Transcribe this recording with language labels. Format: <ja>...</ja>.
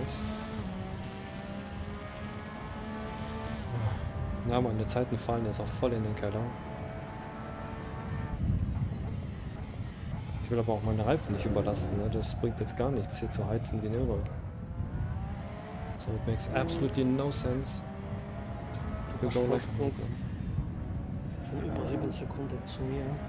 <de>heiß. Ja, meine Zeiten fallen jetzt auch voll in den Keller. Ich will aber auch meine Reifen nicht überlasten, ne? Das bringt jetzt gar nichts, hier zu heizen wie irre.</de> <en>So, it makes absolutely no sense.</en> <de>Du hast Vorsprung von über 7 Sekunden zu mir.</de>